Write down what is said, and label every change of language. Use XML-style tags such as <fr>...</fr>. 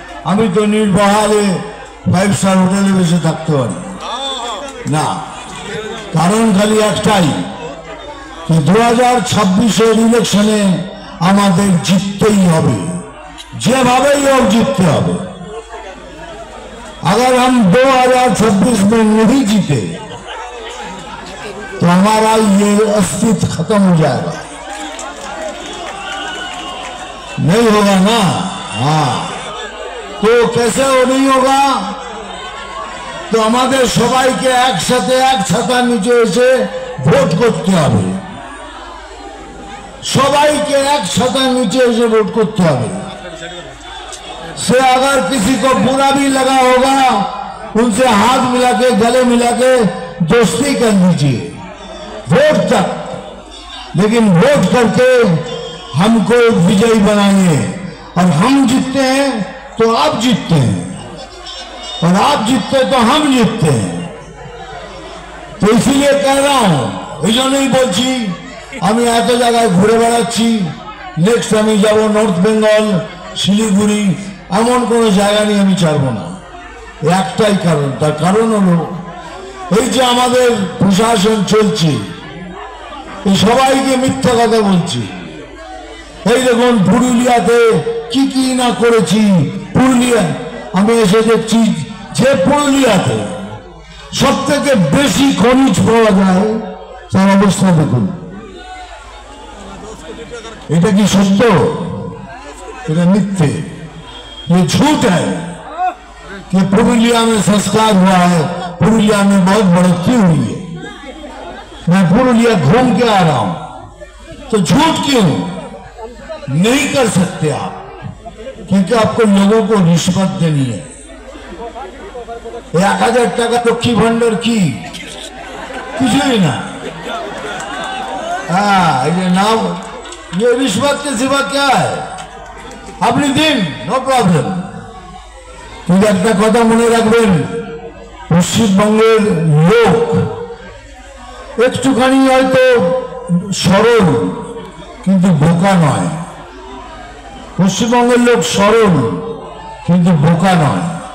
<bn>আমি তো নির্বাহারে 5 স্টার হোটেলে বসে থাকতে পারি না। কারণ খালি একটাই, 2026-এর ইলেকশনে আমাদের জিততেই হবে, যেভাবেই হোক জিততে হবে।</bn> <hi>अगर हम 2026 में नहीं जीते तो हमारा ये अस्तित्व खत्म हो जाएगा, नहीं होगा ना। हाँ, तो कैसे वो नहीं होगा? तो हमारे सबाई के एक छाता नीचे एसे</hi> <bn>ভোট করতে হবে, সবাইকে এক</bn> <hi>छाता नीचे एसे</hi> <bn>ভোট করতে হবে।</bn> <hi>से अगर किसी को बुरा भी लगा होगा उनसे हाथ मिला के, गले मिला के दोस्ती कर लीजिए वोट तक, लेकिन वोट करके हमको विजयी बनाइए। और हम जीतते हैं तो आप जीतते हैं, और आप जीतते तो हम जीतते हैं। तो इसीलिए कह रहा हूं,</hi> <bn>এই জন্যই বলছি আমি এত জায়গায় ঘুরে বেড়াচ্ছি। নেক্সট আমি যাব নর্থ বেঙ্গল, শিলিগুড়ি, এমন কোনো জায়গা নিয়ে আমি ছাড়ব না। একটাই কারণ, তার কারণ হলো এই যে আমাদের প্রশাসন চলছে, এই সবাইকে মিথ্যা কথা বলছি। এই দেখুন পুরুলিয়াতে কি কি না করেছি। পুরুলিয়া আমি এসে দেখছি যে পুরুলিয়াতে সব থেকে বেশি খনিজ পাওয়া যায়, তার অবস্থা দেখুন। এটা কি সত্য? এটা মিথ্যে,</bn> <hi>ये झूठ है कि पुरुलिया में संस्कार हुआ है, पुरुलिया में बहुत बढ़ोतरी हुई है। मैं पुरुलिया घूम के आ रहा हूं, तो झूठ क्यों नहीं कर सकते आप? क्योंकि आपको लोगों को रिश्वत देनी है।</hi> <bn>1000 টাকা লক্ষ্মী ভান্ডার কি কিছুই না।</bn> <hi>हाँ, ये नाम, ये रिश्वत के सिवा क्या है?</hi> <bn>আপনি দিন, নো প্রবলেম। কিন্তু একটা কথা মনে রাখবেন, পশ্চিমবঙ্গের লোক একটুখানি হয়তো সরল, কিন্তু বোকা নয়। পশ্চিমবঙ্গের লোক সরল কিন্তু বোকা নয়।</bn>